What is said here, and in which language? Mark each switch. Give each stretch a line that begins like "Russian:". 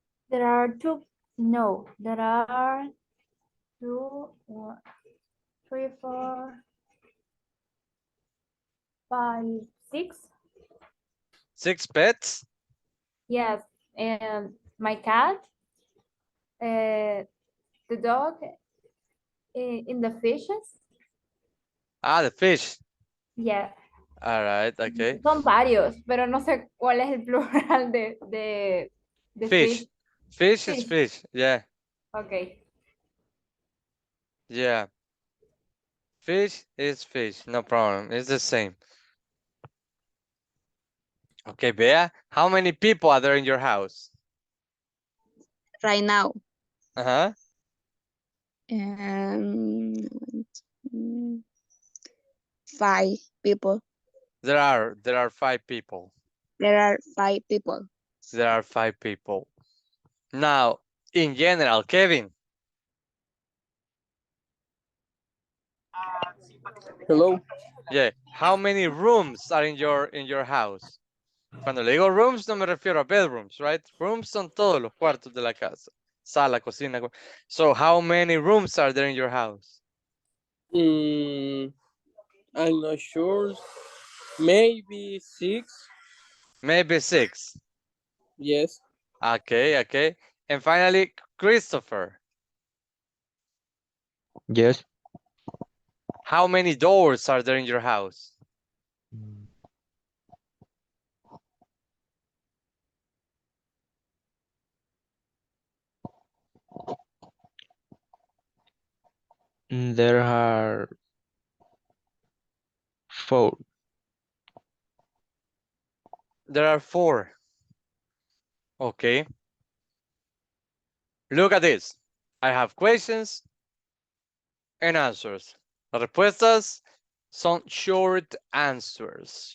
English: There are 2. No, there are 2, 1, 3, 4, 5, 6. 6 pets? Yes, and my cat, the dog, in the fishes. Ah, the fish. Yeah. All right, okay.
Spanish: Son varios, pero no sé cuál es el plural de
English: Fish. fish. Fish is Fish. fish. Yeah, Okay. yeah. Fish is fish. No problem. It's the same. Okay, Bea, how many people are there in your house? Right now. Uh-huh. Um, 5 people. There are 5 people. There are 5 people. There are 5 people. Now, in general, Kevin, Hello. yeah, how many rooms are in your house?
Spanish: Cuando le digo rooms, no me refiero a bedrooms, right? Rooms son todos los cuartos de la casa. Sala, cocina.
English: So, how many rooms are there in your house? I'm not sure. Maybe 6. Maybe 6. Yes. Okay, okay. And finally, Christopher, Yes. how many doors are there in your house? There are 4. There are 4. Okay. Look at this. I have questions and answers.
Spanish: Las respuestas son
English: short answers.